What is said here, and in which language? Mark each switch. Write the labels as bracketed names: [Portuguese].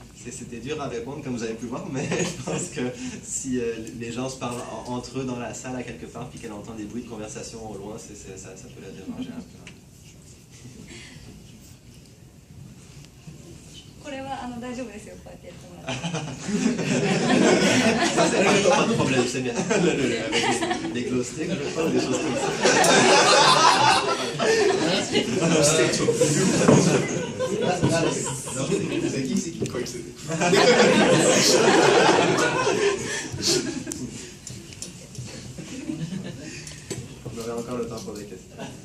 [French] C'était dur à répondre comme vous avez pu voir, mais je pense que si les gens se parlent entre eux dans la salle à quelque part puis qu'elle entend des bruits de conversation au loin, ça peut la déranger un peu. [Japanese] これは大丈夫ですよ、こうやってやってもらって。 [French] Ça, c'est pas de problème, c'est bien. Avec les glow sticks, je crois, ou des choses comme ça. C'est qui? Quoi que c'est. On aurait encore le temps pour des questions.